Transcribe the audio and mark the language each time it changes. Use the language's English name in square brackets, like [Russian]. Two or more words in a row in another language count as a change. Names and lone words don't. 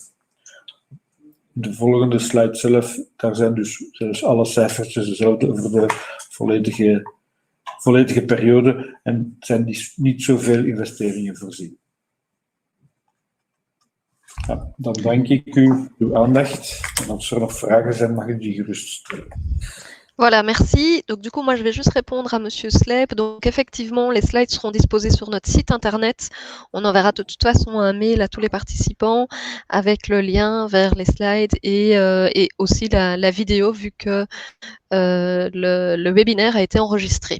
[Dutch] De volgende slide zelf, daar zijn dus alle cijfertjes dezelfde over de volledige periode en zijn niet zoveel investeringen voorzien. Ja, dan dank ik u uw aandacht. En als er nog vragen zijn, mag ik die gerust stellen. [French] Voilà, merci. Donc du coup, moi, je vais juste répondre à Monsieur Slep. Donc effectivement, les slides seront disposés sur notre site internet. On enverra de toute façon un mail à tous les participants avec le lien vers les slides et aussi la vidéo vu que le webinaire a été enregistré.